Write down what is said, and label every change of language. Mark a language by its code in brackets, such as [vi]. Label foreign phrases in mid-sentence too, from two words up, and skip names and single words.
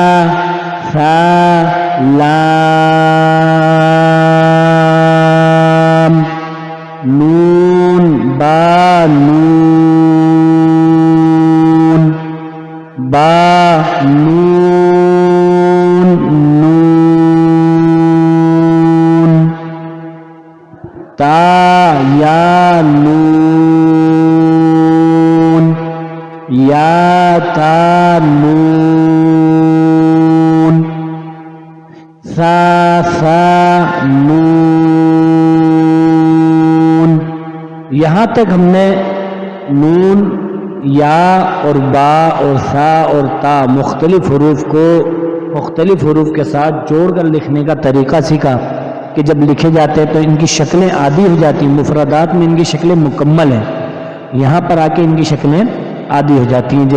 [ur] لام، نون با نون، با نون نون، تا یا نون، یا تا نون، ثا نون۔ یہاں تک ہم نے نون، یا اور با اور سا اور تا مختلف حروف کو مختلف حروف کے ساتھ جوڑ کر لکھنے کا طریقہ سیکھا کہ جب لکھے جاتے ہیں تو ان کی شکلیں عادی ہو جاتی ہیں، مفردات میں ان کی شکلیں مکمل ہیں، یہاں پر آ کے ان کی شکلیں عادی ہو جاتی ہیں۔